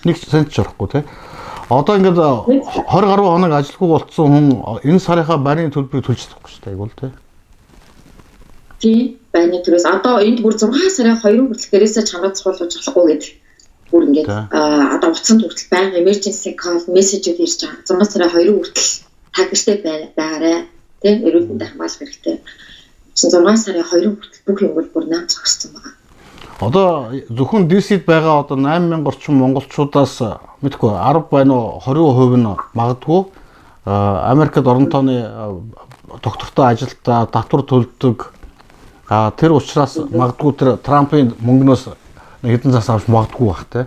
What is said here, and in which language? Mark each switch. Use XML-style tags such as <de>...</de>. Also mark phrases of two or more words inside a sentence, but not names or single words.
<mn>Нэг цент зарахгүй тий. Одоо ингээд 20 гаруй хоног ажилгүй болцсон хүн энэ сарынхаа байрны төлбөрийг төлж чадахгүй шүү дээ айгуул тий. Тий, байрны төлөөс одоо энд бүр 6 сарын 2 хүртэл гэрээсээ чамраад цуулж болохгүй гэдэг. Бүр ингээд одоо утсанд хүртэл байнга</mn> <en>emergency call message-</en> <mn>үүд ирж байгаа. 6 сарын 2 хүртэл та гэртээ байгаарай. Тий, эрүүл мэндийн хамгаалах хэрэгтэй. 6 сарын 2 хүртэл бүх юм бүр наам зогссон байгаа. Одоо зөвхөн DC-д байгаа одоо 8000 орчим монголчуудаас мэдгүй 10 байна уу 20% нь магадгүй Америкт орон тооны доктортой ажилтаа татвар төлдөг Тэр учраас магадгүй тэр Трампын мөнгнөөс хэдэн зас авч магадгүй бах те.</mn>